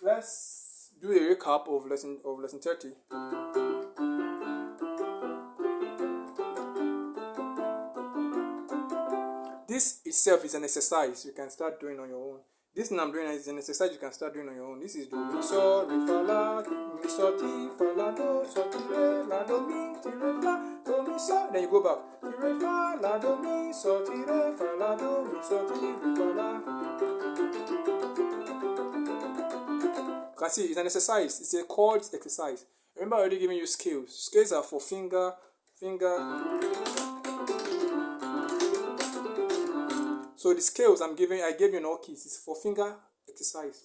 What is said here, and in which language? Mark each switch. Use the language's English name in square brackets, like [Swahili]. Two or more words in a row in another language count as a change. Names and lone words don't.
[English] So let's do a recap of lesson 30. This itself is an exercise you can start doing on your own. This thing I'm doing is an exercise you can start doing on your own. This is do mi so re fa la mi so ti fa la do so ti re la do mi ti re fa do mi so. Then you go back. Ti re fa la do mi so ti re fa la do mi so ti re fa la. You can see it's an exercise. It's a chords exercise. Remember, I already giving you scales. Scales are for finger. So the scales I gave you in all keys, is for finger exercise.